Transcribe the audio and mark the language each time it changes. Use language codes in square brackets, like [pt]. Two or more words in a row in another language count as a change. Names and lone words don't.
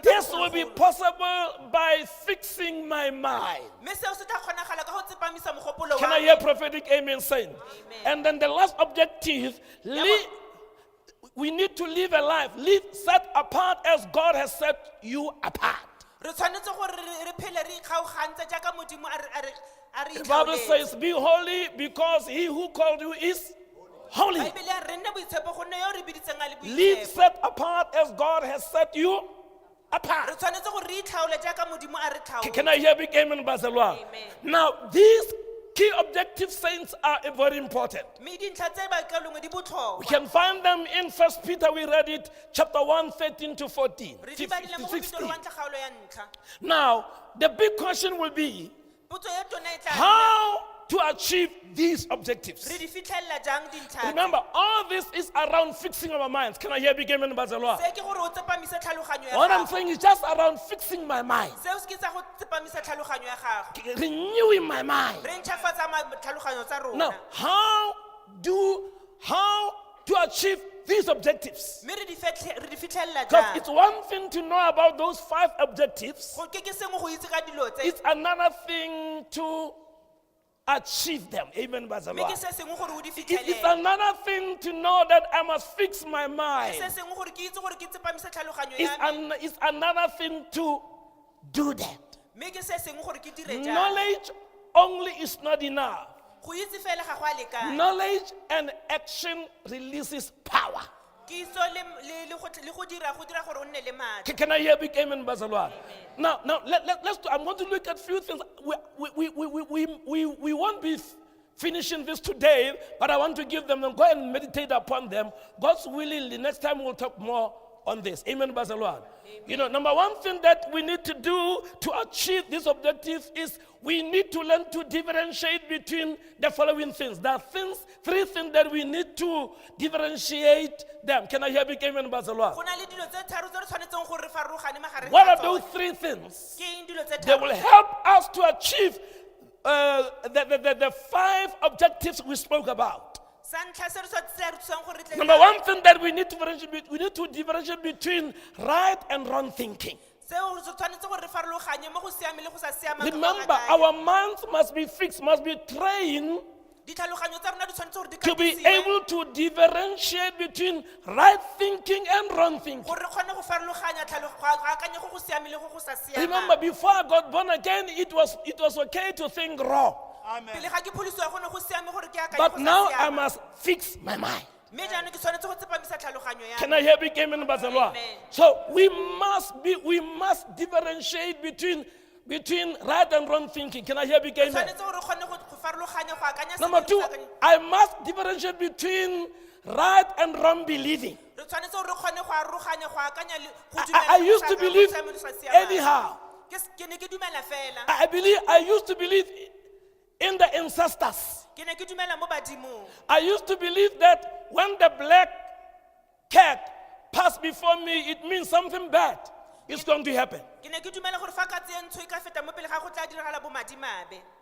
[en] This will be [tn] bogologolo. [en] possible by fixing my mind. [tn] Mme seo se tla kgonagala ka go tsepamisa mogopolo [en] Can [tn] wa [en] I [tn] me. [en] hear prophetic amen saying? Amen. And then the last objective, we need to live a life, live set apart as God has set you apart. [tn] Re tshwanetse gore re phele re ikgaogantse jaaka Modimo a re [en] The Bible [tn] itlhaoletse. [en] says, be holy because he who called you is holy. [tn] Baebele ya re nne boitshepo gonne yo re biditseng a le [en] Live [tn] boitshepo. [en] set apart as God has set you [tn] Re [en] apart. [tn] tshwanetse gore re itlhaole jaaka Modimo a re [en] Can [tn] tlhaole. [en] I hear big amen, Basalwa? Amen. Now, these key objective saints are very important. [tn] Mme dintlha tse ba ikalongwe di [en] We [tn] botlhokwa. [en] can find them in 1 Peter, we read it, chapter 1, 13 to 14, [tn] Re di badile mo go [en] 16. [tn] Peter 1 kgaolo ya ntlha. [en] Now, the big question will be, [tn] Potso ya tona e tla nna, [en] how to achieve these objectives? [tn] re di fitlhelela jang dintlha tse? [en] Remember, all this is around fixing our minds. Can I hear big amen, Bazalwa? [tn] Se ke gore o tsepamise tlhaloganyo ya [en] What I'm [tn] gago. [en] saying is just around fixing my mind, [tn] Seo se ke sa go tsepamisa tlhaloganyo ya gago. [en] renewing my mind. [tn] Re ntšhafatsa tlhaloganyo tsa [en] Now, [tn] rona. [en] how to achieve these objectives? [tn] Mme re di fitlhelela [en] Because [tn] jang? [en] it's one thing to know about those 5 objectives. [tn] Go ke sengwe go itse ka dilo tse. [en] It's another thing to achieve them. Amen, [tn] Mme ke [en] Bazalwa. [tn] se sengwe gore o di [en] It's [tn] fitlhelele. [en] another thing to know that I must fix my mind. [tn] Se sengwe gore ke itse gore ke tsepamise tlhaloganyo ya me. [en] It's another thing to do that. [tn] Mme ke se sengwe gore ke dire jang. [en] Knowledge only is not enough. [tn] Go itse fela ga go a lekana. [en] Knowledge and action releases power. [tn] Kitso le go dira gore o nne le matla. [en] Can I hear big amen, Bazalwa? Now, let's do, I'm going to look at a few things. We won't be finishing this today, but I want to give them, go and meditate upon them. God's willing, the next time we'll talk more on this. Amen, Bazalwa. You know, number one thing that we need to do to achieve this objective is we need to learn to differentiate between the following things. There are 3 things that we need to differentiate them. Can I hear big amen, Bazalwa? [tn] Go na le dilo tse tharo tse re tshwanetseng gore re farologane magareng [en] What [tn] ga [en] are those [tn] tsone. [en] 3 things? [tn] Ke eng dilo tse [en] They [tn] tharo [en] will [tn] tse? [en] help us to achieve the 5 objectives we spoke about. [tn] Sa ntlha se re thusang gore re tle- [en] Number one thing that we need to differentiate between right and wrong thinking. [tn] seo se tshwanetse gore re farologanye mo go siame le go sa siamang ka go [en] Remember, [tn] akanya. [en] our minds must be fixed, must be trained [tn] Ditlhaloganyo tsa rona di tshwanetse gore di [en] to be [tn] katisiwe [en] able to differentiate between right thinking and wrong thinking. [tn] gore re kgone go farologanya go akanya go go siame le go go sa [en] Remember, [tn] siamang. [en] before I got born again, it was okay to think wrong. [tn] Pele ga ke pholisiwa go ne go siame gore ke akanye [en] But [tn] go sa [en] now I [tn] siama. [en] must fix my mind. [tn] Mme jaanong ke tshwanetse go tsepamisa tlhaloganyo ya [en] Can [tn] me. [en] I hear big amen, Bazalwa? Amen. So we must differentiate between right and wrong thinking. Can I hear big amen? [tn] Tshwanetse gore re kgone go farologanya go akanya [en] Number [tn] sentle le [en] 2, [tn] go sa akanye. [en] I must differentiate between right and wrong believing. [tn] Re tshwanetse gore re kgone go aroganya go akanya le go [en] I [tn] dumela [en] used [tn] go [en] to [tn] sa- [en] believe [tn] go siame le go sa siamang. [en] anyhow. [tn] Ke ne ke dumela fela. [en] I used to believe in the ancestors. [tn] Ke ne ke dumela mo badimong. [en] I used to believe that when the black cat passed before me, it means something bad is going to happen. [tn] Ke ne ke dumela gore fa katse e ntsho e ka feta mo pele ga go tla diragala bomadimabe.